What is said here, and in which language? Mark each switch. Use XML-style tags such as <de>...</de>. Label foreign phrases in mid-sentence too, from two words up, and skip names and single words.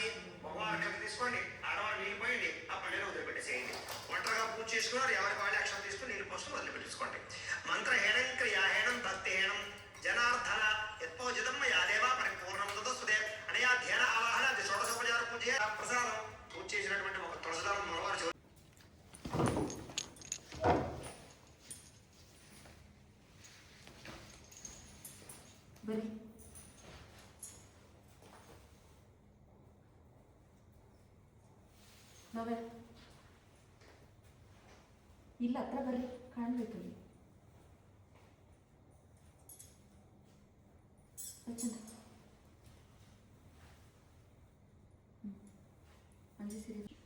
<te>మగవాళ్ళకి తీసుకోండి. ఆడవాళ్ళు నీళ్ళు పోయండి. ఆ పల్లెలో వదిలిపెట్టేసేయండి. ఒంటరిగా పూజ చేసుకున్నారు. ఎవరికి వాళ్ళ అక్షరం తీసుకుని నీళ్ళు పోసుకుని వదిలిపెట్టేసుకోండి.</te> <sa>మంత్రహేణం క్రియాహేణం భక్తిహేణం జనార్దన యత్పోజితం మయా దేవా పరిపూర్ణం తదస్తుదే అనయా ధ్యాన ఆవాహన షోడశోపచార పూజ ప్రసాదం.</sa> <te>పూజ చేసినటువంటి ఒక తులసిదారం మగవారు</te> <kn>ಬರೀ ನಾವೇ ಇಲ್ಲ ಹತ್ರ ಬರ್ರಿ ಕಾಣ್ಬೇಕಲ್ಲಿ ಚಂದ ಮಂಜು ಸೀರೆ.</kn>